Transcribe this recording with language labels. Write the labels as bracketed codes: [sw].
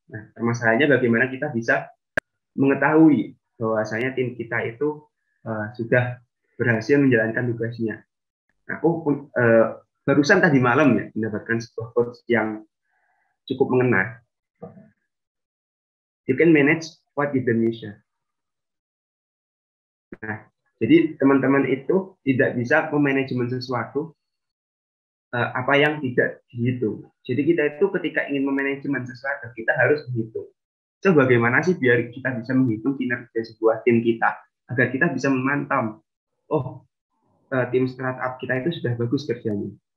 [id] Nah, permasalahannya bagaimana kita bisa mengetahui bahwasanya tim kita itu sudah berhasil menjalankan tugasnya. Aku barusan tadi malam ya mendapatkan sebuah quotes yang cukup mengena. [en] You can manage what you don't measure. [id] Nah, jadi teman-teman itu tidak bisa memanajemen sesuatu apa yang tidak dihitung. Jadi kita itu ketika ingin memanajemen sesuatu, kita harus menghitung. So, bagaimana sih biar kita bisa menghitung kinerja sebuah tim kita, agar kita bisa memantau, oh, tim startup kita itu sudah bagus kerjanya.